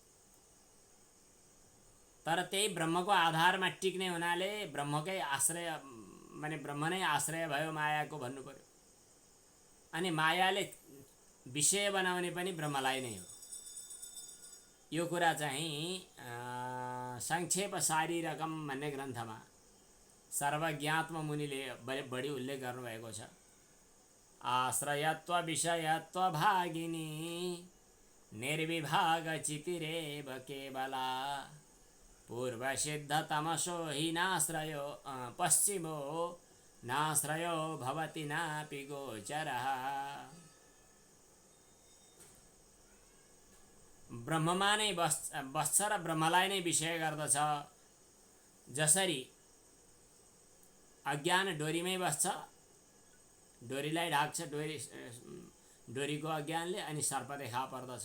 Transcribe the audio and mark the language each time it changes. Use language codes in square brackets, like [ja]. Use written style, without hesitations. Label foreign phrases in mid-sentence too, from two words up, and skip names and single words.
[ne] तर त्यही ब्रह्मको आधारमा टिक्ने हुनाले ब्रह्मकै आश्रय माने ब्रह्म नै आश्रय भयो मायाको भन्नु पर्यो। अनि मायाले विषय बनाउने पनि ब्रह्मलाई नै हो। यो कुरा चाहिँ संक्षेप शारीरकम भन्ने ग्रन्थमा सर्वज्ञात्म मुनिले बढी उल्लेख गर्नुभएको छ। [sa] आश्रयत्व विषयत्व भागिनी निर्विभाग चितिरेव केवला पूर्व सिद्ध तमसो हि नाश्रयो पश्चिमो नाश्रयो भवति नापि गोचरः। [ne] ब्रह्ममा नै बस्छ र ब्रह्मलाई नै विषय गर्दछ। जसरी अज्ञान डोरीमै बस्छ, डोरीलाई ढाक्छ, डोरीको अज्ञानले, अनि सर्प देखा पर्दछ।